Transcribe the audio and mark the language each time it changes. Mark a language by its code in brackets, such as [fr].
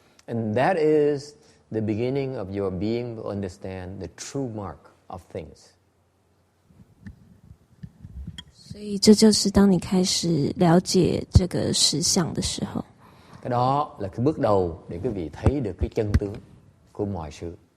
[en] And that is the beginning of your being to understand the true mark of things. [zh] 所以这就是当你开始了解这个实相的时候。 [vi] Cái đó là cái bước đầu để quý vị thấy được cái chân tướng của mọi sự.